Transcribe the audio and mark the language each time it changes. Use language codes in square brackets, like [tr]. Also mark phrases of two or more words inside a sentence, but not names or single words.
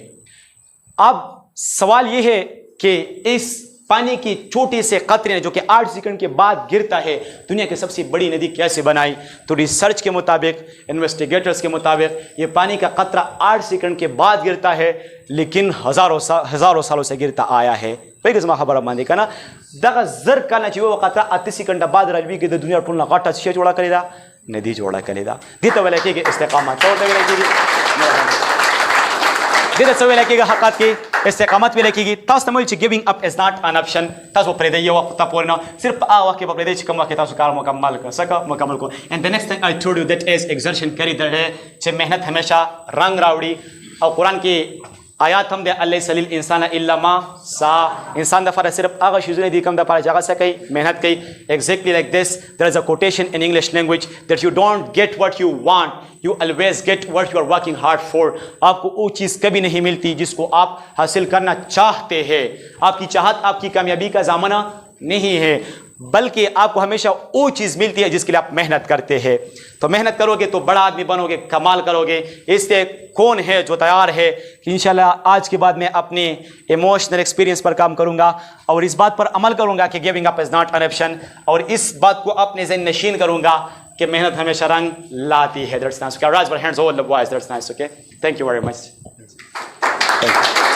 [ur] اب سوال یہ ہے کہ اس پانی کی چھوٹے سے قطرے نے جو کہ 8 سیکنڈ کے بعد گرتا ہے دنیا کی سب سے بڑی ندی کیسے بنائی؟ تو ریسرچ کے مطابق، انویسٹیگیٹرز کے مطابق یہ پانی کا قطرہ 8 سیکنڈ کے بعد گرتا ہے لیکن ہزاروں سالوں سے گرتا آیا ہے. [ps] پیغز ما خبر باندې کنه دغه زر کله چې وو قطره 8 سیکنډ بعد راځي کې د دنیا ټول غټه شی جوړه کړی دا ندی جوړه کړی دا دې ته ویل کېږي استقامت. او ته ویل کېږي دې ته ویل کېږي حقیقت کې استقامت ویل کېږي. تاسو ته ویل چې [en] giving up is not an option. [ps] تاسو پرې دی یو وخت ته پورې نه صرف هغه وخت کې پرې دی چې کوم وخت تاسو کار مکمل کړئ سکه مکمل کو. [en] and the next thing I told you that is exertion carry the day [ps] چې مهنت ہمیشہ رنگ راوړي. او قرآن کې آیات هم دی [ar] الیس للانسان الا ما سعى. [ps] انسان د لپاره صرف هغه شیزونه دي کوم د لپاره چې هغه څه کوي؟ محنت کوي. [en] exactly like this there is a quotation in English language that you don't get what you want, you always get what you are working hard for. [ur] آپ کو وہ چیز کبھی نہیں ملتی جس کو آپ حاصل کرنا چاہتے ہیں. آپ کی چاہت آپ کی کامیابی کا ضامنہ نہیں ہے بلکہ آپ کو ہمیشہ وہ چیز ملتی ہے جس کے لیے آپ محنت کرتے ہیں. تو محنت کرو گے تو بڑا آدمی بنو گے، کمال کرو گے. اس سے کون ہے جو تیار ہے کہ انشاءاللہ آج کے بعد میں اپنے [en] emotional experience [ur] پر کام کروں گا اور اس بات پر عمل کروں گا کہ [en] giving up is not an option, [ur] اور اس بات کو اپنے ذہن نشین کروں گا کہ محنت ہمیشہ رنگ لاتی ہے. [en] That's nice. Okay, raise your hands all the boys. That's nice. Okay. Thank you very much. Thank you.